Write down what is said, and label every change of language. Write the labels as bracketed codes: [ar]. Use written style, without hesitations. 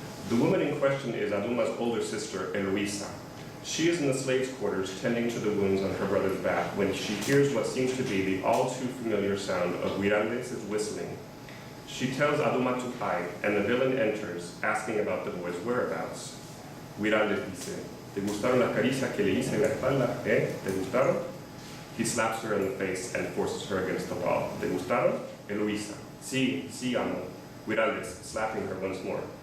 [en] The woman in question is Aduma's older sister, Eloisa. She is in the slaves' quarters tending to the wounds on her brother's back when she hears what seems to be the all-too-familiar sound of Miralles' whistling. She tells Aduma to hide, and the villain enters, asking about the boy's whereabouts. [es] Miralles dice, ¿Te gustaron las caricias que le hice en la espalda? ¿Te gustaron? [en] He slaps her in the face and forces her against the wall. [es] ¿Te gustaron? [en] Eloisa. [es] Sí, sí, amo. [en] Miralles, slapping her once more.